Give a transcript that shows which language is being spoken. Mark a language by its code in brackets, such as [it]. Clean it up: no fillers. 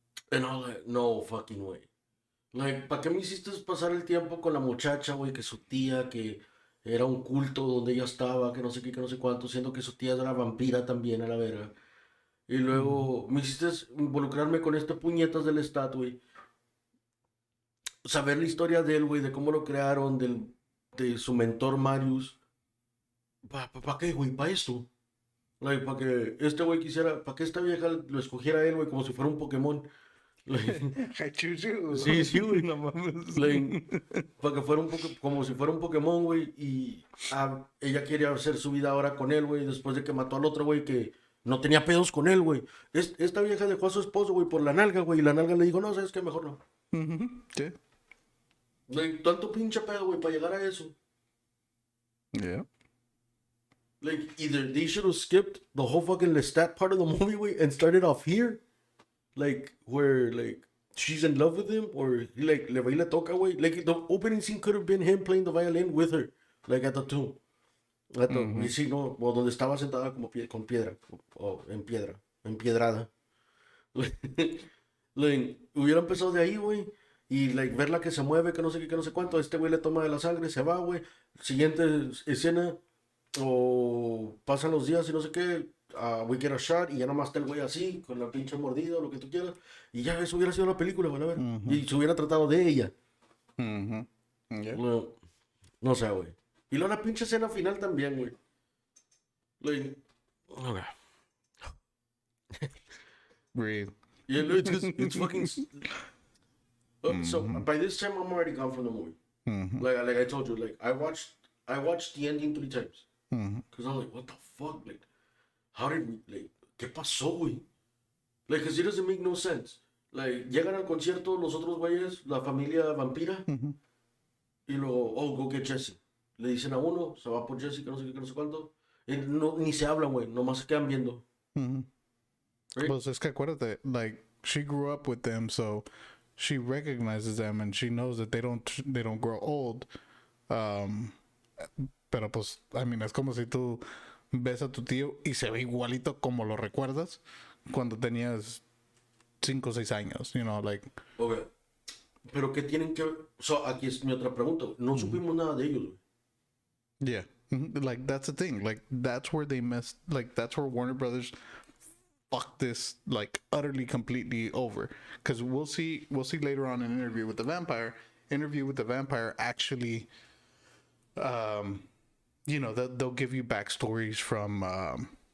[en] And I'm like, no fucking way. [es] Like, ¿para qué me hiciste pasar el tiempo con la muchacha, güey? Que su tía, que era un culto donde ella estaba, que no sé qué, que no sé cuánto, siendo que su tía era vampira también, a la verga. Y Mm-hmm. luego me hiciste involucrarme con este puñetas del stat, güey. Saber la historia de él, güey, de cómo lo crearon, de su mentor Marius. ¿Para qué, güey? ¿Para esto? [en] Like, [es] para que este güey quisiera, para que esta vieja lo escogiera a él, güey, como si fuera un Pokémon. [en] Like, I choose you. [es] sí, sí, güey. No mames. [en] Like, [es] para que fuera como si fuera un Pokémon, güey. Y ella quiere hacer su vida ahora con él, güey, después de que mató al otro, güey, que no tenía pedos con él, güey. Esta vieja dejó a su esposo, güey, por la nalga, güey. Y la nalga le dijo, no, sabes qué, mejor no. [en] Mm-hmm. Yeah. Like, [es] tanto pinche pedo, güey, para llegar a eso. [en] Yeah. Like, either they should have skipped the whole fucking Lestat part of the movie, [es] güey, [en] and started off here. Like, where, like, she's in love with him, or he, like, [es] le va y le toca, güey. [en] Like, the opening scene could have been him playing the violin with her, like, at the tomb. [es] Y sí, no, o donde estaba sentada como con piedra, o en piedra, empiedrada. [en] Like, [es] hubiera empezado de ahí, güey. Y, like, verla que se mueve, que no sé qué, que no sé cuánto. Este güey le toma de la sangre, se va, güey. Siguiente escena, o pasan los días y no sé qué. [en] We get a shot, [es] y ya nomás está el güey así, con la pinche mordida o lo que tú quieras. Y ya eso hubiera sido la película, güey, a ver. Y se hubiera tratado de ella. [en] Mm-hmm. Yeah. [es] No sé, güey. Y luego la pinche escena final también, güey. [en] Like, Okay. Breathe. Yeah, no, it's fucking. So by this time, I'm already gone from the movie. Like I told you, like I watched the ending 3 times because I'm like, what the fuck, like, how did we, like, [es] qué pasó, güey? [en] Like, cause it doesn't make no sense. [es] Like, llegan al concierto los otros güeyes, la familia vampira, y luego, [en] oh, go get Jesse. [es] Le dicen a uno, se va por Jesse, que no sé qué, que no sé cuánto. Y no, ni se hablan, güey, nomás se quedan viendo. [en] Right? [es] Pues es que acuérdate, [en] like she grew up with them, so she recognizes them and she knows that they don't grow old. [es] Um, pero pues, [en] I mean, [es] es como si tú ves a tu tío y se ve igualito como lo recuerdas cuando tenías 5 o 6 años, [en] you know, like. [es] Okay. Pero ¿qué tienen que ver? [en] So, [es] aquí es mi otra pregunta. No supimos nada de ellos, güey. [en] Yeah. Like that's the thing. Like that's where they messed. Like that's where Warner Brothers fucked this like utterly completely over. Because we'll see later on in an interview with the vampire. Interview with the vampire actually, they'll give you backstories from.